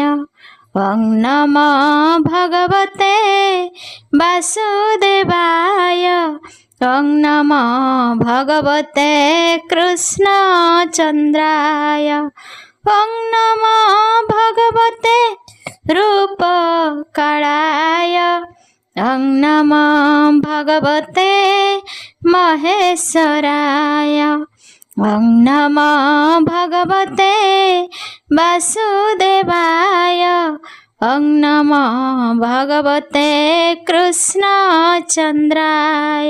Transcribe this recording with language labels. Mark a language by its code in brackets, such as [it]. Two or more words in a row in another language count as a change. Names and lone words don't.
[sa] ଓଂ ନମୋ ଭଗବତେ ବାସୁଦେବାୟ। ଓଂ ନମୋ ଭଗବତେ କୃଷ୍ଣ ଚନ୍ଦ୍ରାୟ। ଓଂ ନମୋ ଭଗବତେ ରୂପକାଳାୟ। ॐ नमो भगवते महेश्वराय। ॐ नमो भगवते वासुदेवाय। ॐ नमो भगवते कृष्णचन्द्राय।